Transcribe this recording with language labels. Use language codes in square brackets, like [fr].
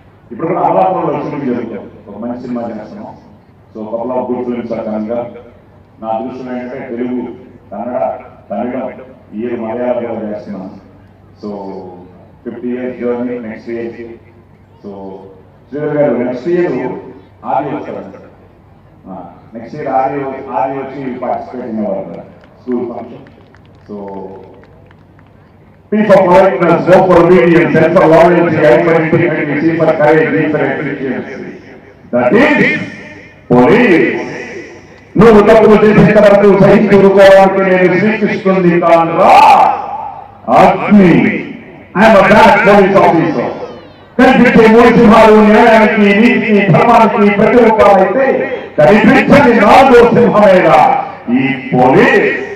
[te] ఇప్పుడు కూడా అమలాపురంలో షూటింగ్ జరుగుతుంది, ఒక మంచి సినిమా చేస్తున్నాం. So [en] couple of good films [te] కనుక నా అదృష్టం ఏంటంటే తెలుగు, కన్నడ, తమిళం, ఈ మలయాళం కూడా చేస్తున్నాను. So 50 years journey next year. So Sridhar గారు నెక్స్ట్ ఇయర్ ఆది వస్తారంట. నెక్స్ట్ ఇయర్ ఆది వచ్చి పార్టిసిపేట్ అయ్యేవారు school function. [en] So P for politeness, O for obedience, L for loyalty, I for integrity, C for courage, D for efficiency. That is police. [te] నువ్వు తప్పులు చేసిన వరకు సహించి ఊరుకోవడానికి నేను శ్రీకృష్ణుని కానురా అగ్ని. [en] I'm a bad police officer. [te] కనిపించే మూడు సింహాలు న్యాయానికి, నీతికి, ధర్మానికి ప్రతిరూపాలైతే కనిపించని నాలుగో సింహమేగా ఈ పోలీస్.